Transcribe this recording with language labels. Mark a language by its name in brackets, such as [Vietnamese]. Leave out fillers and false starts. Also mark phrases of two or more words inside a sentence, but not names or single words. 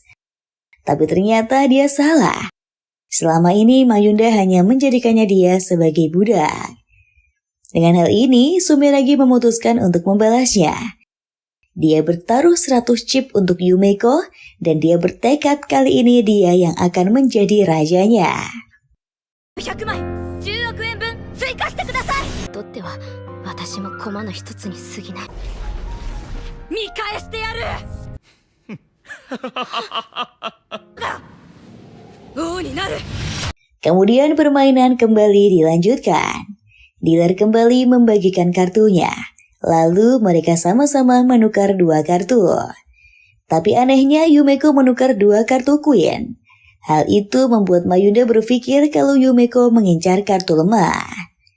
[Indonesian] Tapi ternyata dia salah. Selama ini Mayunda hanya menjadikannya dia sebagai budak. Dengan hal ini, Sumeragi memutuskan untuk membalasnya. Dia bertaruh 100 chip untuk Yumeko dan dia bertekad kali ini dia yang akan menjadi rajanya. [Japanese] 100 枚10億円分追加してください。とっては私も駒の一つに過ぎない。見返してやる。王になる。 [Indonesian] Kemudian permainan kembali dilanjutkan. Dealer kembali membagikan kartunya. Lalu mereka sama-sama menukar 2 kartu. Tapi anehnya Yumeko menukar 2 kartu Queen. Hal itu membuat Mayunda berpikir kalau Yumeko mengincar kartu lemah.